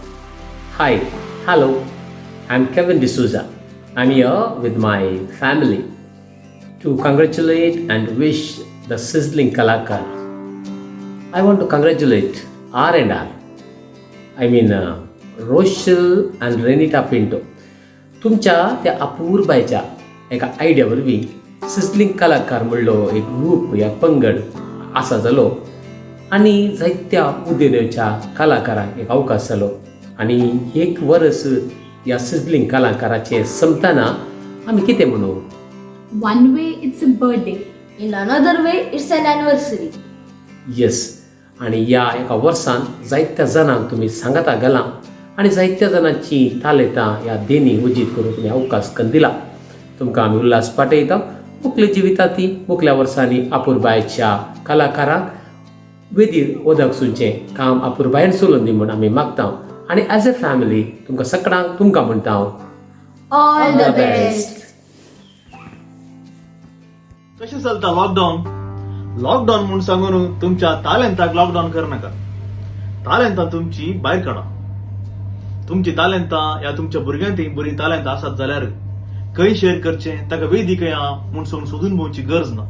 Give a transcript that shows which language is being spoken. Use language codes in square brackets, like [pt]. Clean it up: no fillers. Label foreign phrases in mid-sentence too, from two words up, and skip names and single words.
[en] Hi, hello. I'm Kevin D'Souza. I'm here with my family to congratulate and wish the Sizzling Kalakar. I want to congratulate R&R. I mean Rochelle and Renita Pinto. [kok] तुमच्या त्या अपूर्बायच्या एका आयडिया वरवीं सिझलिंग कलाकार म्हणलो एक ग्रूप या पंगड आसा जालो आनी जायत्या उद्योगाच्या कलाकारांक एक अवकाश जालो आनी एक वर्स ह्या सिझलिंग कलाकाराचे संपताना आमी कितें म्हणू [en] One way it's a birthday, in another way it's an anniversary. [kok] येस आनी ह्या एका वर्सान जायत्या जाणांक तुमी सांगाता गेला आनी जायत्या जाणांची तालेतां ह्या देणी उजीत करून तुमी अवकाश करून दिला तुमकां आमी उल्हास पाठयता मुखल्या जिवितांती मुखल्या वर्सांनी अपूर्बायच्या कलाकारांक वेदीर ओदकसूंचें काम अपूर्बायन चलोवन दी म्हूण आमी मागता आनी [en] as a family [kok] तुमकां सगळ्यांक तुमकां म्हणटा [en] All the best. [kok] कशें चलता लॉकडाऊन म्हूण सांगून तुमच्या तालेंताक लॉकडाऊन करनाका. तालेंतां तुमची भायर काडा. तुमची तालेंतां ह्या तुमच्या भुरग्यांतय बरी तालेंतां आसात जाल्यार खंय शेअर करचें ताका वेदिकय म्हूण सोदून भोंवची गरज ना.